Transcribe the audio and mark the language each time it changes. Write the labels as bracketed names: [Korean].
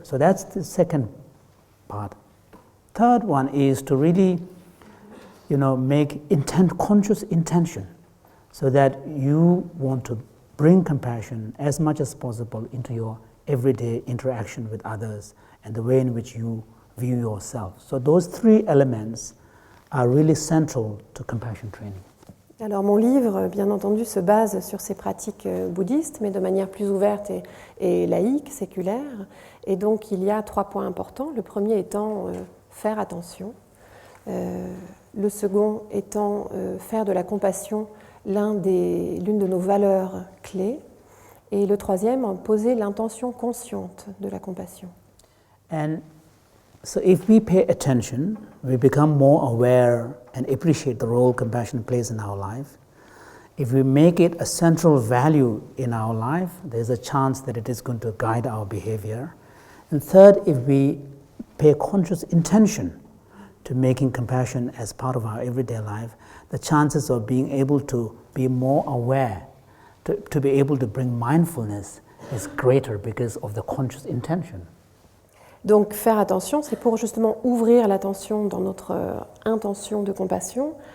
[English] So that's the second part. Third one is to really, make conscious intention, so that you want to bring compassion as much as possible into your everyday interaction with others and the way in which you view yourself. So those three elements are really central to compassion training. [French] Alors mon livre, bien entendu, se base sur ces pratiques bouddhistes, mais de manière plus ouverte et laïque, séculaire. Et donc il y a 3 points importants. Le premier étant faire attention. Le second étant faire de la compassion l'une de nos valeurs clés. Et le troisième, poser l'intention consciente de la compassion. [English] And so if we pay attention, we become more aware and appreciate the role compassion plays in our life. If we make it a central value in our life, there's a chance that it is going to guide our behavior. And third, if we pay conscious intention to making compassion as part of our everyday life, the chances of being able to be more aware, to be able to bring mindfulness is greater because of the conscious intention. [French] Donc faire attention, c'est pour justement ouvrir l'attention dans notre intention de compassion.